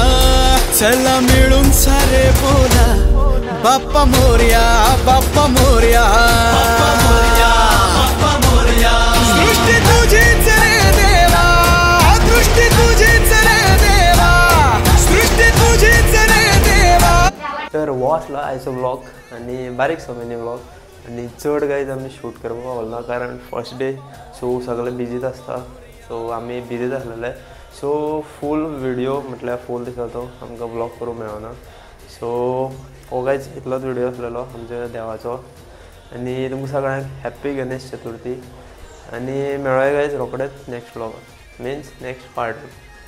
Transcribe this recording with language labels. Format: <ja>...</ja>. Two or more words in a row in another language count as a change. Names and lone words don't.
<mr>चला मिळून सारे बोला बाप्पा मोरया, बाप्पा मोरया, बाप्पा मोरया, बाप्पा मोरया। सृष्टी तुझीच रे देवा, दृष्टी तुझीच रे देवा, सृष्टी तुझीच रे देवा।</mr> <kok>तर वो आसलो आयचो व्लॉग आनी बारीक सो व्लॉग आनी चड गायज आमी शूट करपाक पावना कारण</kok> <en>first day</en> <kok>सो सगळे बिजीच आसता, सो आमी बिजीच आसलेले। सो</kok> <en>full video</en> <kok>म्हटल्यार फूल दिसाचो आमकां व्लॉग करूंक मेळना। सो हो गायज इतलोच व्हिडिओ आसलेलो आमच्या देवाचो आनी तुमकां सगळ्यांक हॅप्पी गणेश चतुर्थी आनी मेळूया गायज रोखडेच नेक्स्ट व्लॉगान,</kok> <en>means next part.</en>